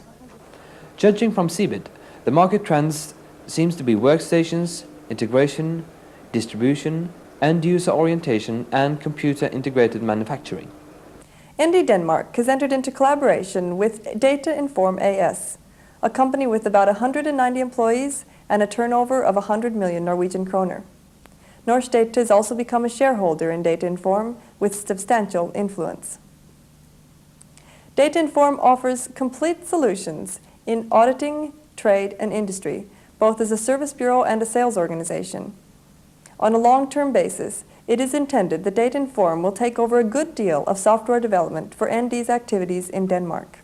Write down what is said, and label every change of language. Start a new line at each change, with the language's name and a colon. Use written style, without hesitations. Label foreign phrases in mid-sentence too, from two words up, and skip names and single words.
English: Judging from CeBIT, the market trends seems to be workstations, integration, distribution, end-user orientation and computer-integrated manufacturing. ND Denmark has entered into collaboration with Data Inform AS, a company with about 190 employees and a turnover of 100 million Norwegian kroner. Norsk Data has also become a shareholder in Data Inform with substantial influence. Data Inform offers complete solutions in auditing, trade and industry, both as a service bureau and a sales organization. On a long-term basis, it is intended that Data Inform will take over a good deal of software development for ND's activities in Denmark.